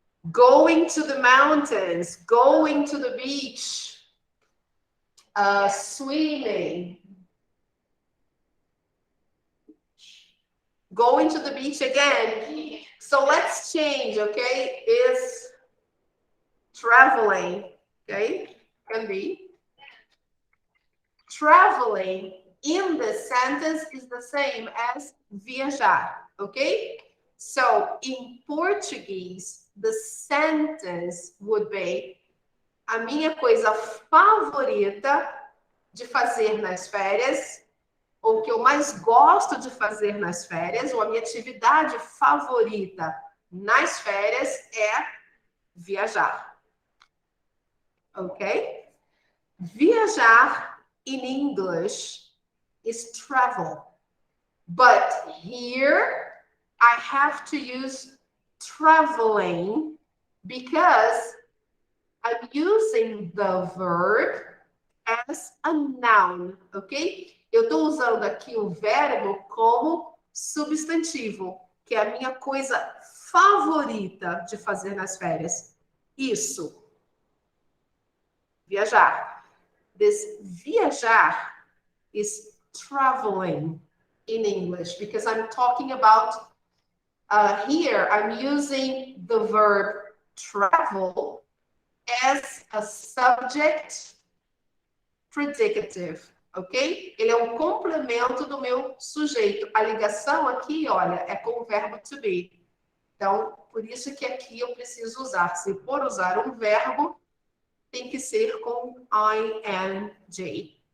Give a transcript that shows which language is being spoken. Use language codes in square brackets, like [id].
[en] Going to the mountains, going to the beach, swimming, going to the beach again. So let's change, okay? Is traveling, okay? Can be. Traveling in the sentence is the same as viajar, okay? So in Portuguese, the sentence would be: [pt] a minha coisa favorita de fazer nas férias, ou o que eu mais gosto de fazer nas férias, ou a minha atividade favorita nas férias é viajar. [en] Ok? Viajar in English is travel. But here I have to use traveling because I'm using the verb as a noun, ok? [pt] Eu estou usando aqui o verbo como substantivo, que é a minha coisa favorita de fazer nas férias. Isso. Viajar. [en] This viajar is traveling in English because I'm talking about here, I'm using the verb travel as a subject predicative, ok? [pt] Ele é um complemento do meu sujeito. A ligação aqui, olha, é com o verbo to be. Então, por isso que aqui eu preciso usar. Se for usar um verbo, tem que ser com ing.